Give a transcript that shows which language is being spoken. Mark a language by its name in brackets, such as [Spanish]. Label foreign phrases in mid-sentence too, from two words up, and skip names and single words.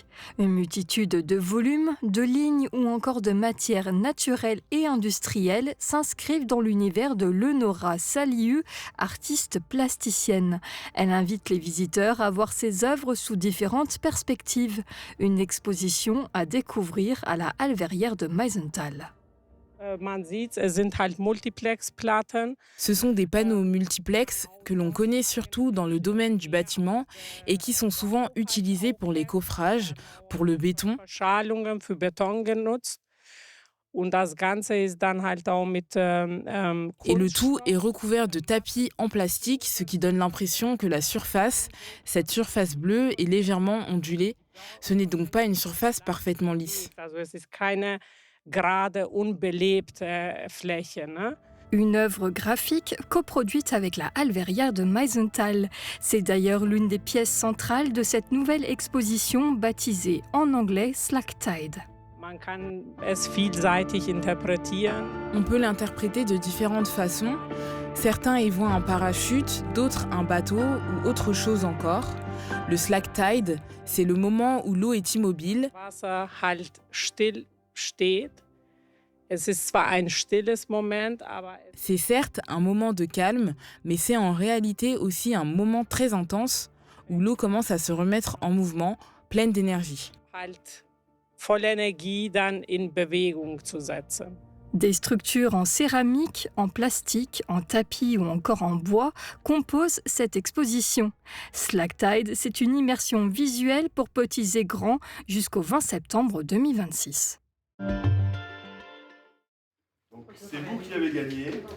[French] Une multitude de volumes, de lignes ou encore de matières naturelles et industrielles s'inscrivent dans l'univers de Leonora Salihu, artiste plasticienne. Elle invite les visiteurs à voir ses œuvres sous différentes perspectives. Une exposition à découvrir à la Halle Verrière de Meisenthal. [German] Man sieht, es sind halt Multiplexplatten. [French] Ce sont des panneaux multiplex que l'on connaît surtout dans le domaine du bâtiment et qui sont souvent utilisés pour les coffrages, pour le béton. [German] Verschalungen für Beton genutzt. Und das Ganze ist dann halt auch mit [French] Et le tout [German] Kunststoff. [French] est recouvert de tapis en plastique, ce qui donne l'impression que la surface, cette surface bleue, est légèrement ondulée. Ce n'est donc pas une surface parfaitement lisse. [German] Also es ist keine gerade, unbelebte Fläche. Ne? [French] Une œuvre graphique coproduite avec la Halle Verrière de Meisenthal. C'est d'ailleurs l'une des pièces centrales de cette nouvelle exposition baptisée en anglais Slack Tide. [German] Man kann es vielseitig interpretieren. [French] On peut l'interpréter de différentes façons. Certains y voient un parachute, d'autres un bateau ou autre chose encore. Le slack tide, c'est le moment où l'eau est immobile. [German] Wasser halt still steht. Es ist zwar ein stilles Moment, aber es [French] C'est certes un moment de calme, mais c'est en réalité aussi un moment très intense où l'eau commence à se remettre en mouvement, pleine d'énergie. [German] halt voll Energie dann in Bewegung zu setzen. [French] Des structures en céramique, en plastique, en tapis ou encore en bois composent cette exposition. Slack Tide, c'est une immersion visuelle pour petits et grands jusqu'au 20 septembre 2026. Donc c'est vous qui avez gagné.